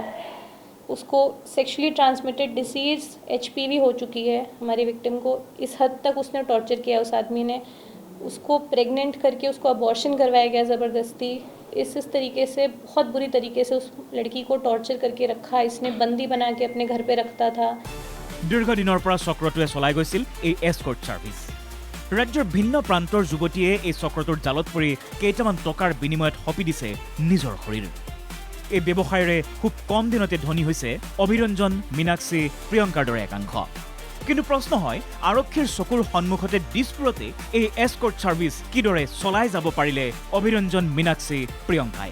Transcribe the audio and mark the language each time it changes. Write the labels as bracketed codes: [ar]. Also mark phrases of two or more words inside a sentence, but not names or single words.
[hi] उसको [en] sexually transmitted disease [hi] HPV हो चुकी है हमारी विक्टिम को। इस हद तक उसने टॉर्चर किया उस आदमी ने। उसको प्रेग्नेंट करके उसको अबॉर्शन करवाया गया ज़बरदस्ती। इस तरीके से बहुत बुरी तरीके से उस लड़की को टॉर्चर करके रखा। इसने बंदी बना के अपने घर पे रखता था। [as] दीर्घदिনৰ পৰা চক্ৰটোৱে চলাই গৈছিল এই [en] escort service. [as] ৰাজ্যৰ ভিন্ন প্ৰান্তৰ যুৱতীয়ে এই চক্ৰটোৰ জালত পৰি কেইটামান টকাৰ বিনিময়ত হপি দিছে নিজৰ শৰীৰ। এই ব্যৱসায়ৰে খুব কম দিনতে ধনী হৈছে অভিৰঞ্জন, মীনাক্ষী, প্ৰিয়ংকাৰ দৰে একাংশ। কিন্তু প্ৰশ্ন হয়, আৰক্ষীৰ চকুৰ সন্মুখতে দিছপুৰতে এই [en] escort service [as] কিদৰে চলাই যাব পাৰিলে অভিৰঞ্জন, মীনাক্ষী, প্ৰিয়ংকাই?